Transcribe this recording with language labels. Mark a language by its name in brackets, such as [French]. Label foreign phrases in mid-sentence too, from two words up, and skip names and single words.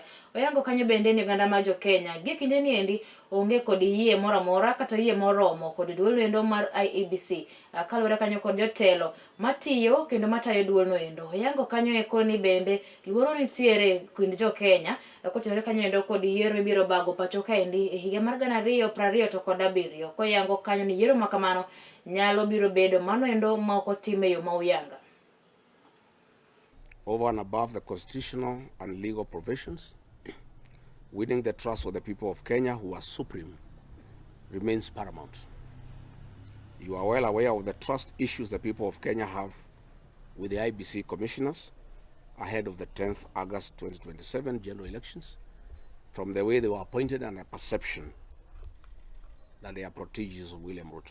[Luo (Kenya and Tanzania)] Oyango kanyo bende ni oganda ma jo Kenya gi kinde ni endi onge kod yie moramora kata yie moromo kod duol endo mar Iebc kaluwore kanyo kod jotelo matiyo kendo matayo duol no endo. Oyango kanyo koni bende luoro nitiere kind jo Kenya kotenore kanyo endo kod yiero ibiro bago pacho ka endi e higa mar 2020 to kod 7. Koyango kanyo ni yiero makamano nyalo biro bedo mano endo ma ok otime yo mauyanga. [English] Over and above the constitutional and legal provisions, winning the trust of the people of Kenya, who are supreme, remains paramount. You are well aware of the trust issues the people of Kenya have with the IEBC commissioners ahead of the 10th August 2027 general elections, from the way they were appointed and the perception that they are proteges of William Ruto.